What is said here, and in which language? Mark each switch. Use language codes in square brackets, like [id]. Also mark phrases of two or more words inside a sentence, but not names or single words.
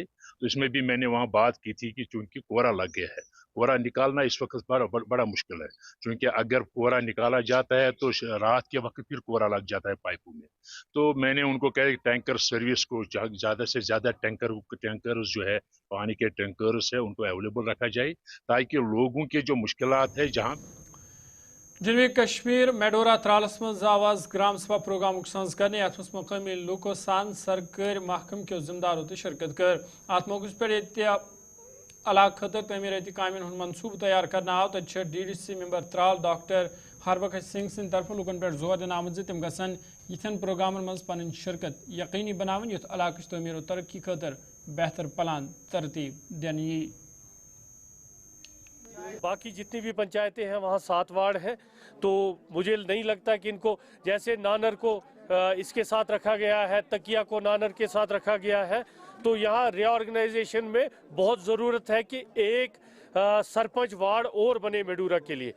[hi] तो इसमें भी मैंने वहाँ बात की थी कि चूंकि कोहरा लग गया है, कोहरा निकालना इस वक्त बड़ा मुश्किल है, क्योंकि अगर कोहरा निकाला जाता है तो रात के वक्त फिर कोहरा लग जाता है पाइपों में। तो मैंने उनको कहा [en] tanker service [hi] को ज़्यादा से ज़्यादा टैंकर्स जो है, पानी के टैंकर्स है, उनको अवेलेबल रखा जाए ताकि लोगों के जो मुश्किलात है जहाँ [ks] जनूबी कश्मीर मेडोरा त्रालस मज आवाज ग्राम सभा प्रोग्राम सज करने अत मकामी लूको सान सरकारी महकम के जिम्मेदारों तो शिरकत कर अत मौके पे इलाक खतर तमीरती कामन हूं मनसूब तैयार करना आव तो [en] DDC member [ks] त्राल डॉक्टर हरबख्श सिंह सिंह तरफ लूकन पे जोर दिन आमद तम गसन यिथन प्रोग्रामन मज पन शिरकत यकीनी बनावन युथ इलाक तमीर तरक्की खतर बेहतर प्लान तरतीब दिन यी। [hi] बाकी जितनी भी पंचायतें हैं वहाँ 7 वार्ड हैं, तो मुझे नहीं लगता कि इनको जैसे नानर को इसके साथ रखा गया है, तकिया को नानर के साथ रखा गया है, तो यहाँ रीऑर्गेनाइजेशन में बहुत ज़रूरत है कि एक सरपंच वार्ड और बने मेडूरा के लिए।